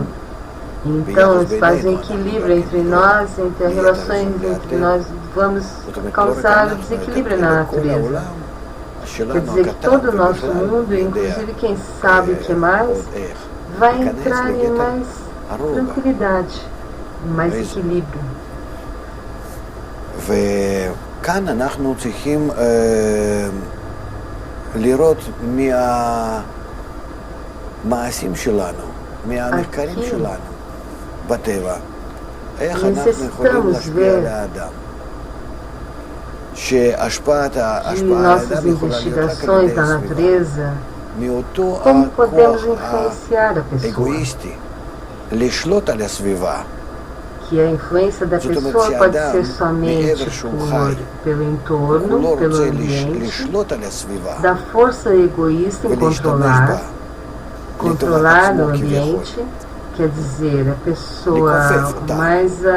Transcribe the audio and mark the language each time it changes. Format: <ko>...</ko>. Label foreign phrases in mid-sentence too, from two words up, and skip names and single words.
<pt>Então, eles fazem equilíbrio entre nós, entre as relações entre nós, vamos causar desequilíbrio na natureza. Quer dizer que todo o nosso mundo, inclusive quem sabe o que mais, vai entrar em mais tranquilidade, em mais equilíbrio.</pt> <he>וכאן אנחנו צריכים לראות מהמעשים שלנו, מהמחקרים שלנו בטבע, איך אנחנו יכולים להשפיע על האדם. שהשפעת האדם יכולה להיות רק על הסביבה. מאותו הכוח האגואיסטי לשלוט על הסביבה.</he> <pt>Que a influência da pessoa pode ser somente pelo entorno, pelo ambiente, da força egoísta em controlar o ambiente, quer dizer, a pessoa mais</pt>